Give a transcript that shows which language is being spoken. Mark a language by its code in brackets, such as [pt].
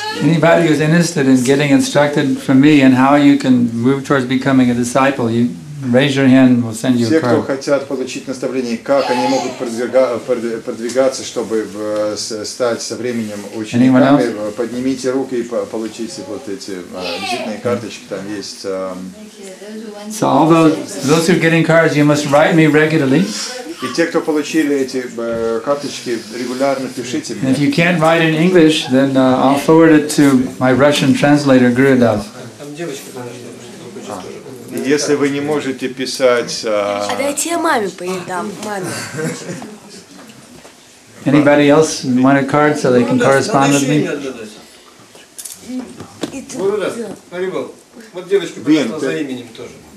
[en] Anybody who's interested in getting instructed from me and how you can move towards becoming a disciple, you raise your hand and we'll send you a [ru] Все, кто [en] card. [ru] хотят получить наставление, как они могут продвигаться, чтобы стать со временем учениками, поднимите руки и получите вот эти визитные карточки, там есть. [en] So all those who are getting cards, you must write me regularly. [ru] И те, кто получили эти карточки, регулярно пишите мне. [en] And if you can't write in English, then I'll forward it to my Russian translator, Gurudev. [ru] Если вы не можете писать... дайте я маме передам, маме. [en] Anybody else want a card so they can correspond with me? [ru] Вот девочка пришла за именем тоже.